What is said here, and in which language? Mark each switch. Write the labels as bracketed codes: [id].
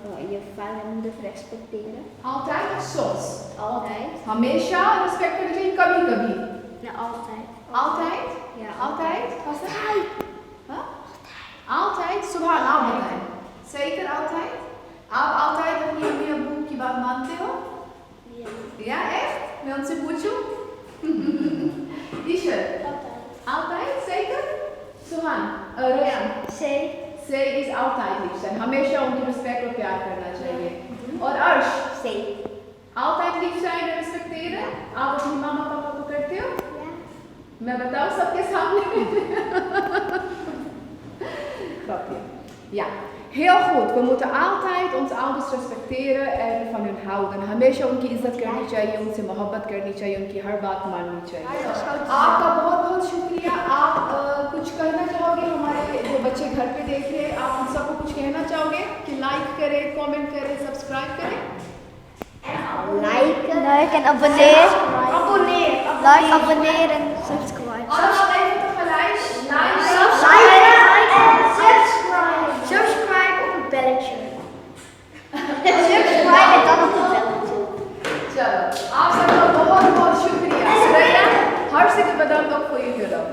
[nl] Je vader en moeder respecteren. Altijd of soms? Altijd. [hi] हमेशा respect करनी चाहिए, कभी कभी? [nl] Ja, altijd. Altijd? Ja. Altijd? Huh? Altijd? [hi] सुभान आप बताएं. [nl] Zeker altijd? [hi] आप altijd अपनी अम्मी अब्बू की बात मानते हो? [nl] Ja. Ja, echt? [hi] मैं उनसे पूछूं? [nl] Isha? Altijd. Altijd? Zeker? सुभान? Rayaan? C. C is altijd lief zijn. [hi] हमेशा उनकी रिस्पेक्ट और प्यार करना चाहिए. और अर्श? [nl] C. Altijd lief zijn en respecteren? [hi] आप अपनी मामा पापा को करते हो? मैं बताऊँ सबके सामने? [nl] Grapje. Ja, heel goed. We moeten altijd onze ouders respecteren en van hun houden. [hi] हमेशा उनकी इज्जत करनी चाहिए, उनसे मोहब्बत करनी चाहिए, उनकी हर बात माननी चाहिए। आपका बहुत बहुत शुक्रिया। आप कुछ कहना चाहोगे? हमारे जो बच्चे घर पे देख रहे हैं, आप उन सबको कुछ कहना चाहोगे कि लाइक करें, कमेंट करें, सब्सक्राइब करें? [nl] Like en abonneer. Like, abonneer en subscribe. Allemaal even tegelijk. Like en subscribe. Subscribe op het belletje. Subscribe en dan op het belletje. [hi] चलो, आप सबका बहुत बहुत शुक्रिया। Suraiya, [nl] hartstikke bedankt ook voor je hulp.